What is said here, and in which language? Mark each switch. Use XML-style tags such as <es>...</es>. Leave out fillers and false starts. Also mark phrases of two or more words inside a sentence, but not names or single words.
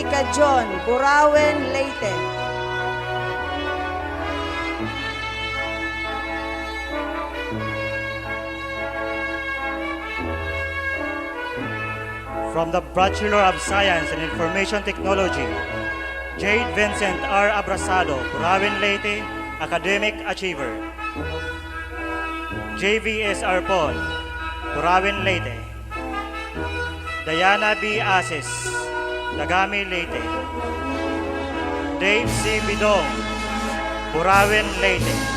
<en>Cajon, Burauen, Leyte. From the Bachelor of Science in Information Technology, Jade Vincent R. Abrasado, Burauen, Leyte, Academic Achiever. JVS Arpon, Burauen, Leyte. Diana B. Asis, Dagami, Leyte. Dave C. Bidong, Burauen, Leyte.</en>